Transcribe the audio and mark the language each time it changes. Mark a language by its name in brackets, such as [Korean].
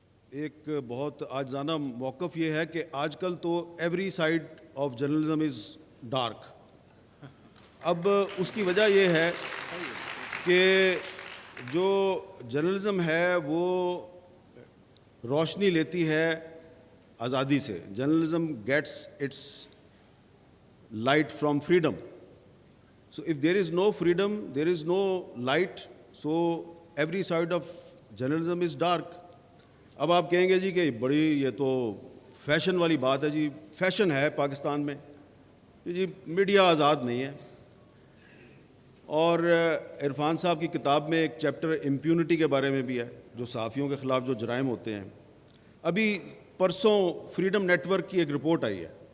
[Urdu] ایک بہت عاجزانہ موقف یہ ہے کہ آج کل تو [English] Every side of journalism is dark. [Urdu] اب اس کی وجہ یہ ہے کہ جو جرنلزم ہے وہ روشنی لیتی ہے آزادی سے۔ [English] Journalism gets its light from freedom. So if there is no freedom, there is no light, so every side of journalism is dark. [Urdu] اب آپ کہیں گے جی کہ بڑی یہ تو فیشن والی بات ہے۔ جی فیشن ہے پاکستان میں جی میڈیا آزاد نہیں ہے۔ اور عرفان صاحب کی کتاب میں ایک چیپٹر امپیونٹی کے بارے میں بھی ہے، جو صحافیوں کے خلاف جو جرائم ہوتے ہیں۔ ابھی پرسوں فریڈم نیٹ ورک کی ایک رپورٹ آئی ہے،